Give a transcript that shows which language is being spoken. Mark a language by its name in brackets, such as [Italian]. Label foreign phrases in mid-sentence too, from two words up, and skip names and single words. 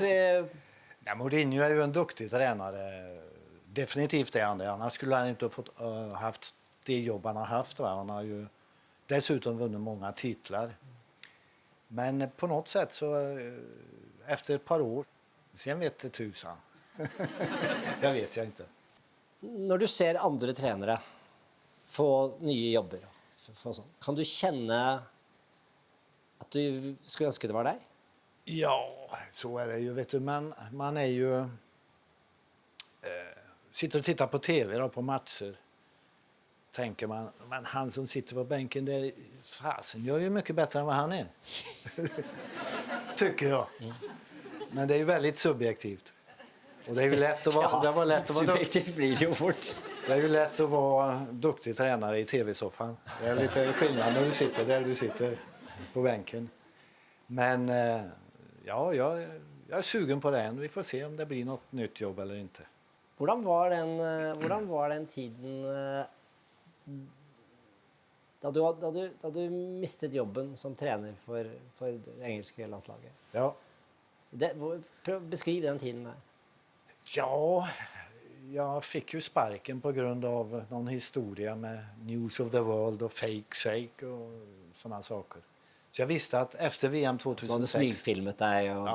[Swedish] Ja, Mourinho är ju en duktig tränare. Definitivt är han det. Annars skulle han inte ha fått, haft det jobb han har haft. Va? Han har ju dessutom vunnit många titlar. Men på något sätt så efter ett par år, sen vet det tusan. Det vet jag inte. [Norwegian] Når du ser andre trenere få nye jobber, [Swedish] kan du känna att du skulle önska det var dig? Ja, så är det ju. Vet du, man är ju... sitter och tittar på tv då, på matcher. Tänker man, men han som sitter på bänken där, fasen gör ju mycket bättre än vad han är. Tycker jag. Men det är ju väldigt subjektivt. Och det är ju lätt att vara, det var lätt att vara subjektivt blir det ju fort. Det är ju lätt att vara duktig tränare i tv-soffan. Det är lite skillnad när du sitter där du sitter på bänken. Men ja, jag är sugen på det än. Vi får se om det blir något nytt jobb eller inte. [Norwegian] Hvordan var den tiden da du mistet jobben som trener for det engelske landslaget? [Swedish] Ja. Beskriv den tiden där. Ja, jag fick ju sparken på grund av någon historia med News of the World och Fake Shake och sådana saker. Så jag visste att efter VM 2006... Så hade smygfilmet dig och